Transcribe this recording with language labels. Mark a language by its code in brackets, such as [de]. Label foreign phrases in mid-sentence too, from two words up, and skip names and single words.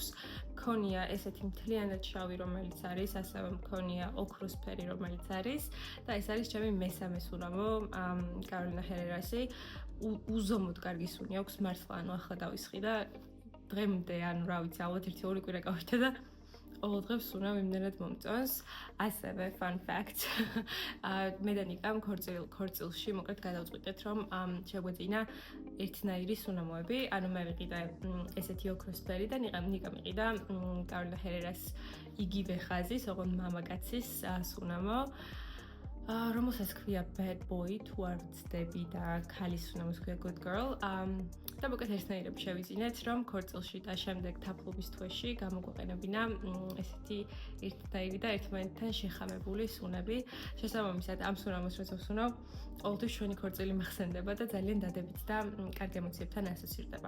[ka] მქონია ესეთი მთლიანად შავი, რომელიც არის, ასევე მქონია ოქროსფერი, რომელიც არის და ეს არის ჩემი მესამე სუნამო, Carolina Herrera-ში. უზომოდ კარგი სუნი აქვს, მართლა, ახლა დავისხი და დღემდე, რა ვიცი, ალბათ 1-2 კვირა გავიდა და ყოველდღე ვსუნა იმდენად მომწონს. ასევე [en] fun fact. [ka] მე და ნიკამ ქორწილში მოკლედ გადავწყვიტეთ, რომ შეგვეძინა ერთნაირი სუნამოები. ანუ მე ვიყიდე ესეთი ოქროსფერი და ნიკამ იყიდა კაროლინა ჰერერას იგივე ხაზის, ოღონდ მამაკაცის სუნამო. რომელსაც ქვია [en] bad boy [ka] თუ არ ვცდები და ქალის სუნამოს ქვია [en] good girl. [ka] და მოკლედ ერთნაირები შევიძინეთ, რომ ქორწილში და შემდეგ თაფლობის თვეში გამოგვეყენებინა ესეთი ერთნაირი და ერთმანეთთან შეხამებული სუნები. შესაბამისად, ამ სუნამოს როცა ვსუნავ, ყოველთვის ჩვენი ქორწილი მახსენდება და ძალიან დადებით და კარგ ემოციებთან ასოცირდება.